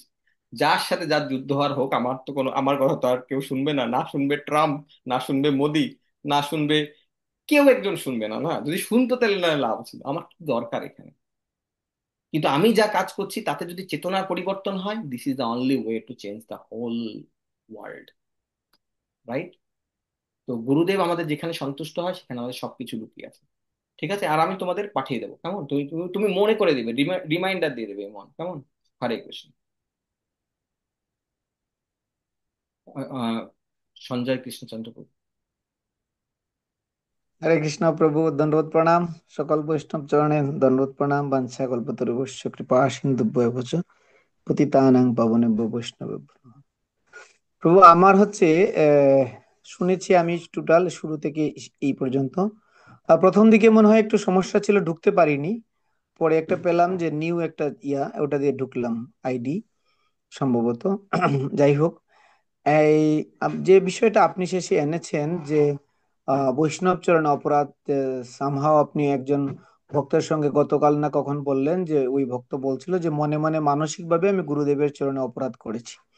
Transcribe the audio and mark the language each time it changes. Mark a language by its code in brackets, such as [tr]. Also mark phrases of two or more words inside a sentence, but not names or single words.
[bn] যার সাথে যার যুদ্ধ হওয়ার হোক, আমার কথা তো আর কেউ শুনবে না। না শুনবে ট্রাম্প, না শুনবে মোদি, না শুনবে কেউ একজন শুনবে না। না, যদি শুনতো তাহলে না লাভ ছিল, আমার কি দরকার এখানে। কিন্তু আমি যা কাজ করছি তাতে যদি চেতনার পরিবর্তন হয়, [en] this is the only way to change the whole world, right? [bn] তো গুরুদেব আমাদের যেখানে সন্তুষ্ট হয় সেখানে আমাদের সবকিছু লুকিয়ে আছে। ঠিক আছে, আর আমি তোমাদের পাঠিয়ে দেবো, কেমন? তুমি তুমি তুমি মনে করে দিবে, রিমাইন্ডার দিয়ে দেবে, মন কেমন? হরে কৃষ্ণ। আহ, সঞ্জয় কৃষ্ণচন্দ্র প্রভু। হরে কৃষ্ণ প্রভু, দণ্ডবোধ প্রণাম। সকল বৈষ্ণব চরণে দণ্ডবোধ প্রণাম। [sa] বাঞ্ছা কল্পতরুভ্যশ্চ কৃপা সিন্ধুভ্যেব চ পতিতানাং পাবনেভ্যো বৈষ্ণবেভ্যো নমঃ। [bn] প্রভু, আমার হচ্ছে শুনেছি আমি টোটাল শুরু থেকে এই পর্যন্ত। প্রথম দিকে মনে হয় একটু সমস্যা ছিল, ঢুকতে পারিনি। পরে একটা পেলাম যে নিউ একটা ওটা দিয়ে ঢুকলাম, আইডি সম্ভবত। যাই হোক, এই যে বিষয়টা আপনি শেষে এনেছেন যে বৈষ্ণব চরণে অপরাধ, সামহাও আপনি একজন ভক্তের সঙ্গে গতকাল না কখন বললেন যে ওই ভক্ত বলছিল যে মনে মনে মানসিক ভাবে আমি গুরুদেবের চরণে অপরাধ করেছি।